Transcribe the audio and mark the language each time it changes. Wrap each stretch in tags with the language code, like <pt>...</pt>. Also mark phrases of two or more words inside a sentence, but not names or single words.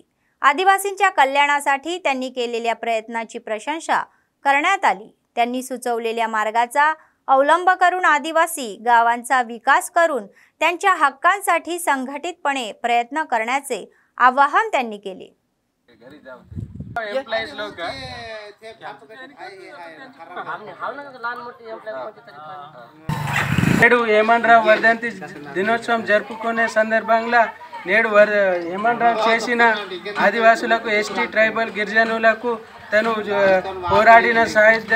<mr>आदिवासींच्या कल्याणासाठी त्यांनी केलेल्या प्रयत्नाची प्रशंसा करण्यात आली. त्यांनी सुचवलेल्या मार्गाचा अवलंब करून आदिवासी गावांचा विकास करून त्यांच्या हक्कांसाठी संघटितपणे प्रयत्न करण्याचे आवाहन त्यांनी केले.</mr> <te>నేడు హేమంతరావు వర్ధంతి దినోత్సవం జరుపుకునే సందర్భంగా నేడు హేమంతరావు చేసిన ఆదివాసులకు, ఎస్టీ, ట్రైబల్, గిరిజనులకు తను పోరాడిన సాయుధ</te>